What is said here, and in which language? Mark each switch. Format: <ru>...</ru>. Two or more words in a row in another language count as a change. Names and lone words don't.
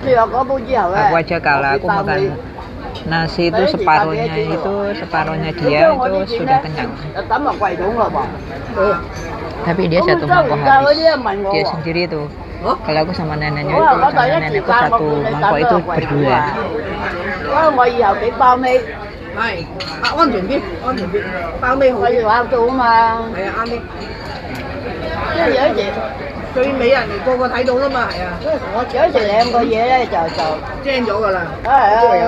<id>Aku aja kalau aku makan nasi itu separuhnya dia itu sudah kenyang. Tapi dia satu mangkok habis. Dia sendiri tuh. Kalau aku sama neneknya itu sama nenekku satu mangkok itu berdua.</id> <yue>係安全啲，包尾好啲。可以玩到啊嘛。係啊，啱啲。因為有一嘢最尾人哋個個睇到啦嘛，係啊，有時兩個嘢咧就精咗㗎啦。係啊，</yue>